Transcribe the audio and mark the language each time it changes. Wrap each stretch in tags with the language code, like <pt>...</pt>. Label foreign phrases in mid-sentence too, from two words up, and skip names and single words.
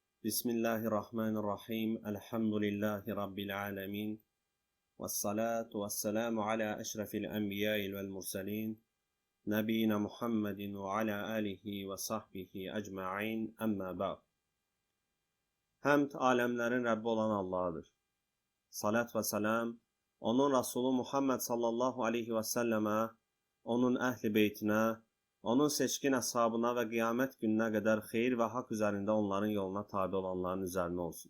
<ar>بسم الله الرحمن الرحيم. الحمد لله رب العالمين. والصلاة والسلام على أشرف الأنبياء والمرسلين. نبينا محمد وعلى آله وصحبه أجمعين. أما بعد.</ar> <az>Həmd aləmlərin Rəbbi olan Allah'dır. Salat və salam onun Resulü Muhammed</az> <ar>صلى الله عليه وسلم,</ar> <az>onun əhli beytinə, onun seçkin əshabına və qiyamət gününə qədər xeyir və haqq üzərində onların yoluna tabi olanların üzərinə olsun.</az>